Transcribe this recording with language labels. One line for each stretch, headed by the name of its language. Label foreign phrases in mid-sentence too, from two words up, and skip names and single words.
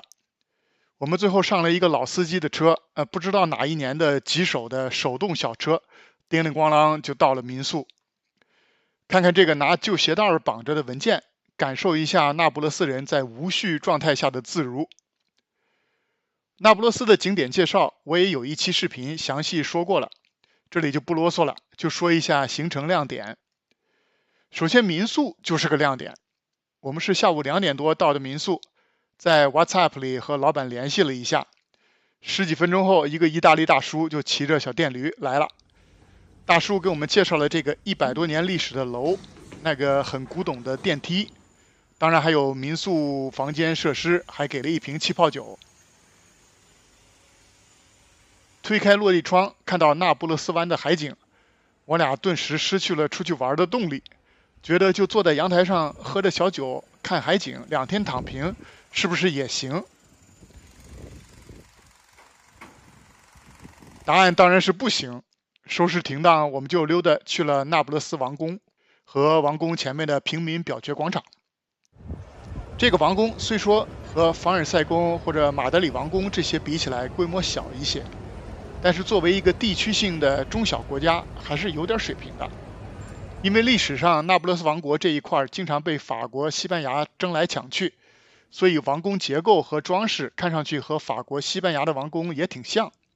Chinese: 我們最後上了一個老司機的車，不知道哪一年的棘手的手動小車，叮铃咣啷就到了民宿。看看這個拿舊鞋帶綁着的文件，感受一下那不勒斯人在無序狀態下的自如。那不勒斯的景點介紹，我也有一期視頻詳細說過了。這裡就不囉嗦了，就說一下行程亮點。首先，民宿就是個亮點。我們是下午2點多到的民宿，在 WhatsApp 裡和老闆聯繫了一下，10幾分鐘後，一個意大利大叔就騎着小電驢來了。大叔給我們介紹了這個100多年歷史的樓，那個很古董的電梯，當然還有民宿房間設施，還給了一瓶氣泡酒。推開落地窗，看到那不勒斯灣的海景，我倆頓時失去了出去玩的動力，覺得就坐在陽台上喝着小酒看海景，2天躺平是不是也行？答案當然是不行。收拾停當，我們就溜達去了那不勒斯王宮和王宮前面的平民表決廣場。這個王宮雖說和凡爾賽宮或者馬德里王宮這些比起來規模小一些，但是作為一個地區性的中小國家，還是有點水平的。因為歷史上那不勒斯王國這一塊經常被法國、西班牙爭來搶去，所以王宮結構和裝飾看上去和法國、西班牙的王宮也挺像。